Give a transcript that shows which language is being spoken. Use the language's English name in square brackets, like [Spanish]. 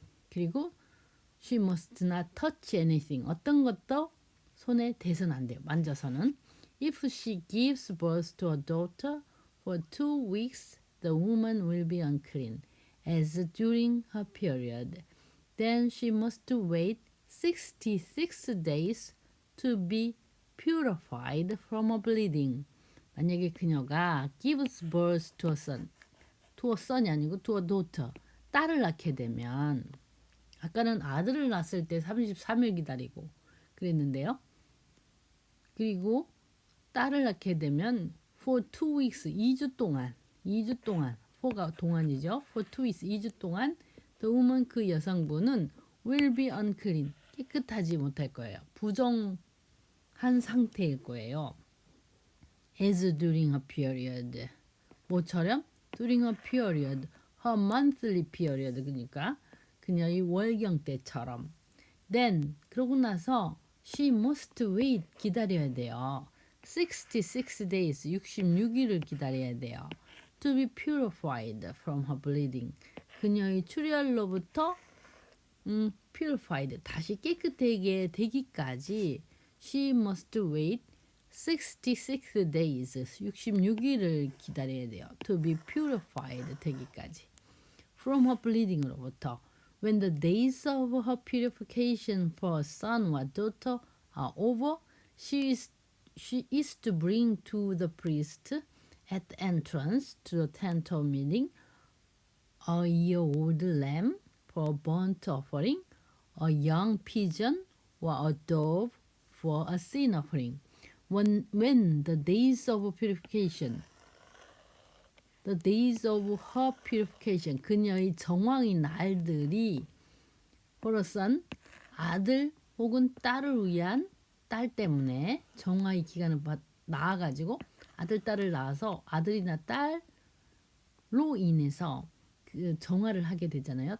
[Korean] 그리고 [English] she must not touch anything. [Korean] 어떤 것도 손에 대서는 안 돼요. 만져서는. [English] If she gives birth to a daughter for 2 weeks, the woman will be unclean, as during her period. Then she must wait 66 days to be purified from her bleeding. [Korean] 만약에 그녀가 [English] gives birth to a son이 아니고 to a daughter, [Korean] 딸을 낳게 되면, 아까는 아들을 낳았을 때 33일 기다리고 그랬는데요. 그리고 딸을 낳게 되면 for 2 weeks, 2주 동안, for가 동안이죠. for 2 weeks, 2주 동안 [English] the woman, [Korean] 그 여성분은 [English] will be unclean, [Korean] 깨끗하지 못할 거예요. 부정한 상태일 거예요. [English] as during her period. [Korean] 뭐처럼? [English] during her period, her monthly period. [Korean] 그러니까 그녀의 월경 때처럼. then, 그러고 나서 [English] she must wait, [Korean] 기다려야 돼요. 66 days, 66일을 기다려야 돼요. [English] to be purified from her bleeding. [Korean] 그녀의 출혈로부터 purified, 다시 깨끗하게 되기까지 [English] she must wait 66 days, [Korean] 66일을 기다려야 돼요. [English] to be purified [Korean] 되기까지. [English] from her bleeding으로부터. When the days of her purification for a son or daughter are over, she is to bring to the priest at the entrance to the tent of meeting a year-old lamb for a burnt offering, a young pigeon, or a dove for a sin offering. When the days of purification, the days of her purification, [Korean] 그녀의 정황의 날들이 for a son, 아들 혹은 딸을 위한, 딸 때문에 정화의 기간을 낳아가지고 아들, 딸을 낳아서 아들이나 딸로 인해서 그 정화를 하게 되잖아요.